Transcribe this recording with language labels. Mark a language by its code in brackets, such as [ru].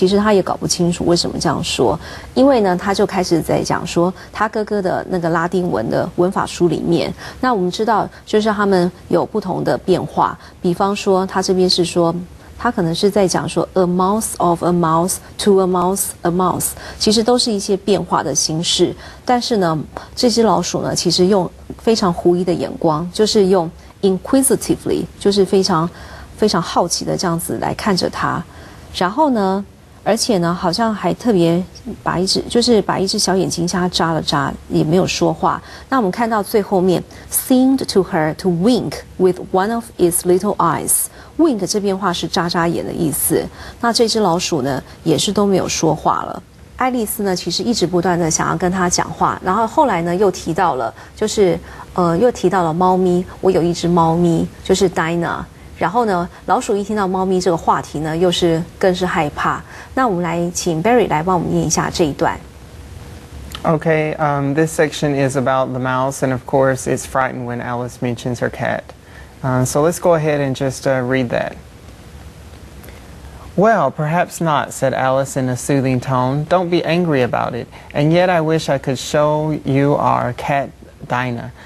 [zh] 其实他也搞不清楚为什么这样说，因为呢，他就开始在讲说他哥哥的那个拉丁文的文法书里面，那我们知道就是他们有不同的变化，比方说他这边是说。他可能是在讲说 [en] a mouse of a mouse to a mouse a mouse， [zh] 其实都是一些变化的形式。但是呢，这只老鼠呢，其实用非常狐疑的眼光，就是用 inquisitively， 就是非常非常好奇的这样子来看着它。然后呢，而且呢，好像还特别把一只小眼睛向她眨了眨，也没有说话。那我们看到最后面 [en] ，seemed to her to wink with one of its little eyes。wink [zh] 这边话是眨眨眼的意思。那这只老鼠呢，也是都没有说话了。爱丽丝呢，其实一直不断的想要跟他讲话，然后后来呢，又提到了，又提到了猫咪。我有一只猫咪，就是 Dinah。然后呢，老鼠一听到猫咪这个话题呢，更是害怕。那我们来请 Barry 来帮我们念一下这一段。 [en] Okay, this section is about the mouse, and of course, it's frightened when Alice mentions her cat. So let's go ahead and just read that. Well, perhaps not, said Alice in a soothing tone. Don't be angry about it. And yet I wish I could show you our cat, Dinah.